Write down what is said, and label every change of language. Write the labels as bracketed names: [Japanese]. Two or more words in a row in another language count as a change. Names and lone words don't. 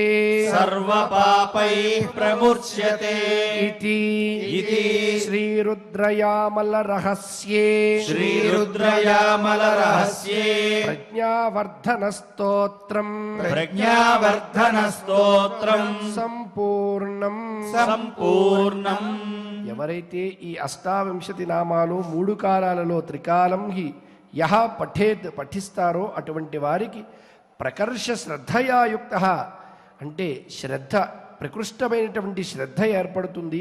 [Sanskrit] सर्वपापैः प्रमुच्यते इति इति श्रीरुद्रयामलरहस्ये श्रीरुद्रयामलरहस्ये प्रज्ञावर्धनस्तोत्रम् प्रज्ञावर्धनस्तोत्रम् [Telugu] సంపూర్ణం సంపూర్ణం. ఎవరైతే ఈ అష్టావింశతి నామాలు 3 కాలాలలో [Sanskrit] త్రికాలం హి యహ పఠేత్ [Telugu] పఠిస్తారో అటువంటి వారికి [Sanskrit] ప్రకర్ష శ్రద్ధయాయుక్త [Telugu] అంటే శ్రద్ధ ప్రకృష్టమైనటువంటి శ్రద్ధ ఏర్పడుతుంది.